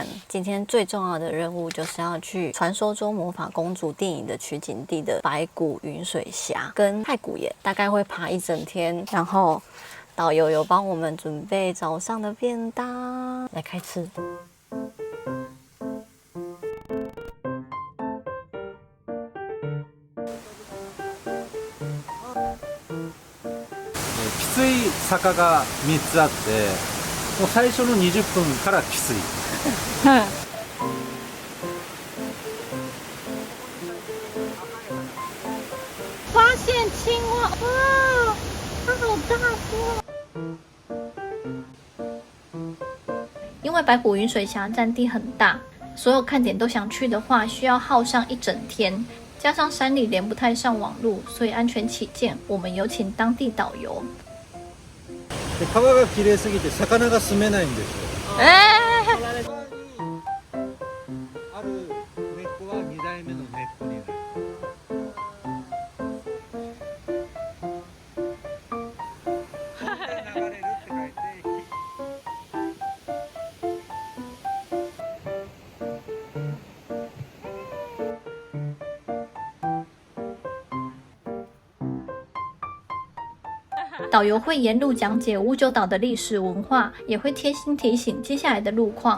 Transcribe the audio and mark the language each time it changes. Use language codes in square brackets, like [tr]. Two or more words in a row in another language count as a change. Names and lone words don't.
[zh] 今天最重要的任务就是要去传说中魔法公主电影的取景地的白骨云水峡跟太古岩，大概会爬一整天。然后导游有帮我们准备早上的便当，来开吃。 [ja] きつい坂が3つあって、もう最初の20分からきつい。 [zh] 发现青蛙，哇，它好大个！因为白骨云水峡占地很大，所有看点都想去的话，需要耗上一整天。加上山里连不太上网路，所以安全起见，我们有请当地导游。 [ja] で川が綺麗すぎて魚が住めないんですよ。ある根っこは2代目の根っこになる。流れるって書いて。 [zh] 导游会沿路讲解屋久岛的历史文化，也会贴心提醒接下来的路况。